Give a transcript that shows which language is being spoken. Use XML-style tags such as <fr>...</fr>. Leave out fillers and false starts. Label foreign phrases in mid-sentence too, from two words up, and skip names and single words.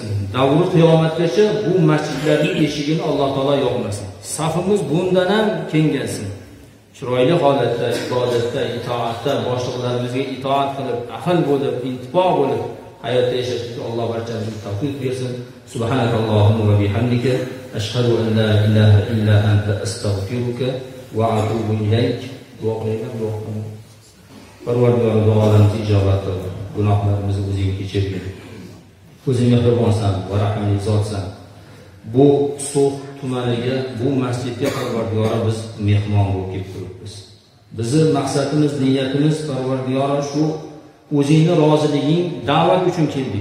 <uz>Davri qiyomatgacha bu masjidlarning eshigini Alloh taolo yopmasin. Safimiz bundan ham kengaysin. Chiroyli holatda, ibodatda, itoatda, boshliqlarimizga itoat qilib, ahil bo'lib, intibo bo'lib hayotda yashashga Alloh barchamizga tavfiq bersin.</uz> <ar>سبحانك اللهم وبحمدك أشهد أن لا إله إلا أنت أستغفرك وأتوب إليك.</ar> <uz>Parvardigor duolarimizni ijobat qil. Gunohlarimizni o'zing kechirgin. O'zing mehribonsan va rahimli zotsan. Bu So'x tumaniga, bu masjidga Parvardigor biz mehmon bo'lib kelib turibmiz. Bizning maqsadimiz, niyatimiz Parvardigor shu o'zingning roziliging da'vat uchun keldik.</uz>